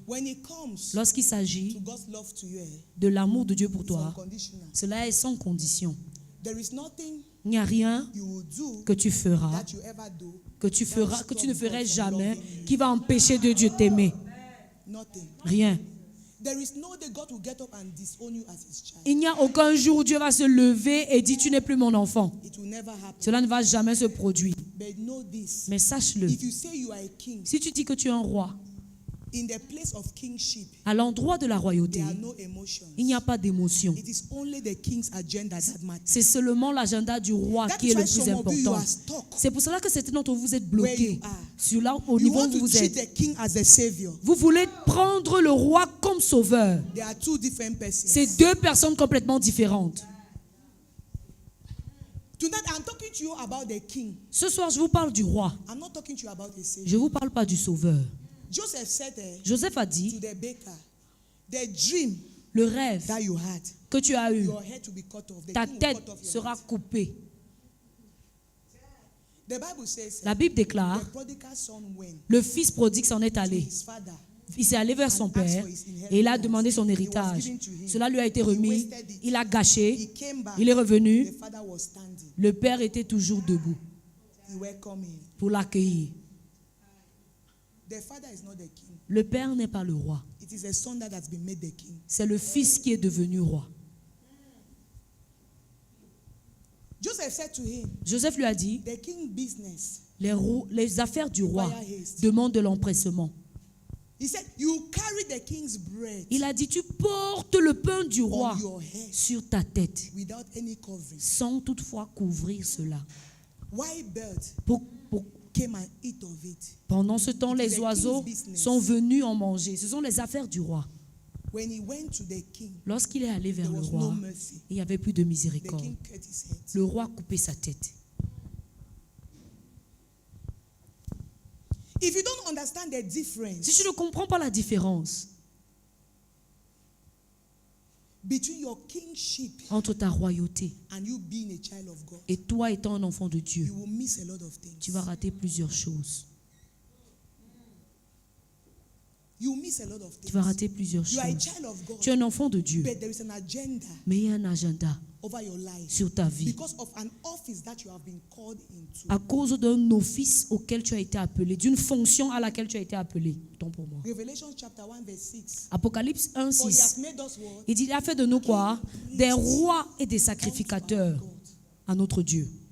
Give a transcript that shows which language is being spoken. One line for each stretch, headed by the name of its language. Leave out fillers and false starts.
English: when it comes
French: lorsqu'il
English: to
French: s'agit
English: God's love to you.
French: de l'amour de Dieu pour
English: It's
French: toi.
English: unconditional.
French: Cela est sans condition.
English: There is nothing
French: Il n'y a rien
English: you will do
French: que tu feras,
English: that you ever do.
French: que tu ne ferais jamais, qui va empêcher de Dieu t'aimer.
English: Nothing.
French: Rien.
English: There is no day God will get up and disown you as his child.
French: Il n'y a aucun jour où Dieu va se lever et dire tu n'es plus mon enfant.
English: It will never happen.
French: Cela ne va jamais se produire.
English: But know this.
French: Mais sache-le,
English: If you say you are a king,
French: si tu dis que tu es un roi,
English: in the place of kingship,
French: à l'endroit de la royauté,
English: there are no emotions.
French: il n'y a pas d'émotion.
English: It is only the king's agenda that matters.
French: C'est seulement l'agenda du roi
English: That
French: qui
English: is
French: est le
English: why
French: plus
English: some of you
French: important.
English: are stuck
French: C'est pour cela que certains d'entre vous êtes
English: where
French: bloqués
English: you are.
French: sur là au
English: You
French: niveau
English: want
French: où
English: to
French: vous
English: treat
French: êtes.
English: the king as a savior.
French: Vous voulez prendre le roi comme sauveur.
English: There are two different persons.
French: C'est deux personnes complètement différentes.
English: Tonight I'm talking to you about the king.
French: Ce soir, je vous parle du roi.
English: I'm not talking to you about the savior.
French: Je ne vous parle pas du sauveur.
English: Joseph said
French: Joseph a
English: to
French: dit,
English: the baker, the dream
French: le rêve
English: that you had,
French: que tu as eu,
English: your head will be cut off. The
French: ta
English: king will
French: tête
English: cut off your
French: sera
English: head.
French: coupée.
English: The Bible says
French: La Bible déclare,
English: the prodigal son went
French: le fils prodigue s'en est
English: to
French: allé.
English: his father.
French: Il s'est allé vers son père et il a demandé son héritage. Cela lui a été remis. Il a gâché.
English: He came back.
French: Il est revenu.
English: The father was standing.
French: Le père était toujours debout
English: He welcomed him.
French: pour l'accueillir.
English: The father is not the king.
French: Le père n'est pas le roi.
English: It is a son that has been made the king.
French: C'est le fils qui est devenu roi.
English: Joseph said to him,
French: Joseph lui a dit,
English: the king business
French: les affaires du roi demandent de l'empressement.
English: He said, you carry the king's bread
French: Il a dit, tu portes le pain du roi
English: on your head
French: sur ta tête,
English: without any covering.
French: sans toutefois couvrir cela.
English: White birds
French: Pour-
English: came and eat of it.
French: Pendant ce temps,
English: It is
French: les
English: the
French: oiseaux
English: king's business.
French: sont venus en manger. Ce sont les affaires du roi.
English: When he went to the king,
French: Lorsqu'il est allé vers
English: there
French: le
English: was no
French: roi,
English: mercy.
French: il n'y avait plus de
English: The
French: miséricorde.
English: king cut his head.
French: Le roi coupait sa tête.
English: If you don't understand the difference
French: Si tu ne comprends pas la différence
English: between your kingship
French: entre ta royauté
English: and you being a child of God,
French: et toi étant un enfant de Dieu,
English: you will miss a lot of things.
French: tu vas rater plusieurs choses.
English: You will miss a lot of
French: Tu vas
English: things.
French: rater plusieurs
English: You are a
French: choses.
English: child of God,
French: Tu es un enfant de Dieu,
English: but there is an agenda
French: mais il y a un agenda
English: over your life
French: sur ta vie
English: because of an office that you have been called into.
French: à cause d'un office auquel tu as été appelé, d'une fonction à laquelle tu as été appelé. Tant pour moi.
English: Revelation chapter 1 verse 6.
French: Apocalypse 1,
English: For he
French: 6.
English: has made us what?
French: Il dit, il a fait de nous quoi? Des rois et des sacrificateurs à notre Dieu.